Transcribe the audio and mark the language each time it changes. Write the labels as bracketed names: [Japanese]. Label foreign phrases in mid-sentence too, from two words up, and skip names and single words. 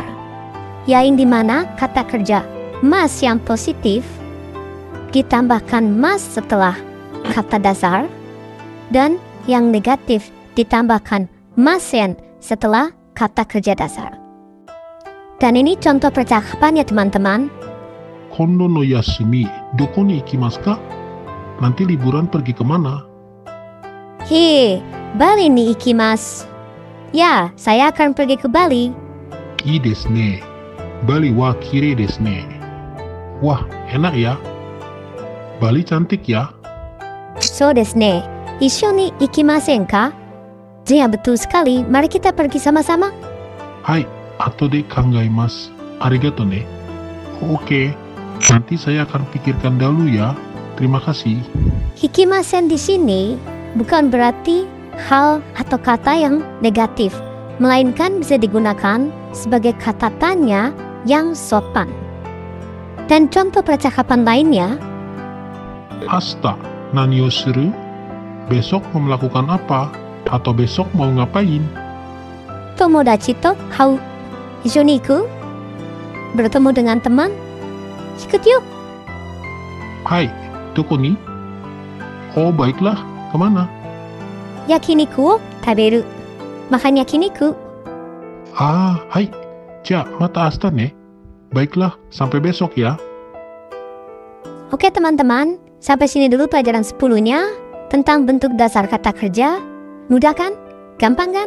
[Indonesian] Yang dimana kata kerja mas yang positif ditambahkan mas setelah kata dasar, dan yang negatif ditambahkan masen setelah kata kerja dasar. Dan ini contoh percakapannya teman-teman. [Japanese] 今度の休み、どこに行きますか? [Indonesian] Nanti liburan pergi kemana? [Japanese] バリに行きます. [Indonesian] Ya, saya akan pergi ke Bali. [Japanese] いいですね. バリはきれいですね. [Indonesian] Wah, enak ya. Bali cantik ya. [Japanese] そうですね。一緒に行きませんか? [Indonesian] Ya, betul sekali. Mari kita pergi sama-sama. [Japanese] はい、後で考えます。ありがとね. [Indonesian] Oke, nanti saya akan pikirkan dahulu ya. Terima kasih. Hikimasen di sini bukan berarti hal atau kata yang negatif, melainkan bisa digunakan sebagai kata tanya yang sopan. Dan contoh percakapan lainnya, [Japanese] 明日何をする? [Indonesian] Besok mau melakukan apa? Atau besok mau ngapain? [Japanese] 友達と会う一緒に行く? [Indonesian] Bertemu dengan teman? Ikut yuk. [Japanese] はい、どこに? [Indonesian] Oh baiklah, kemana? [Japanese] 焼肉を食べる. [Indonesian] Makan yakiniku. [Japanese] ああ、はい。じゃ、また明日ね. [Indonesian] Baiklah, sampai besok ya. Oke teman-teman, sampai sini dulu pelajaran 10-nya tentang bentuk dasar kata kerja. Mudah kan? Gampang kan?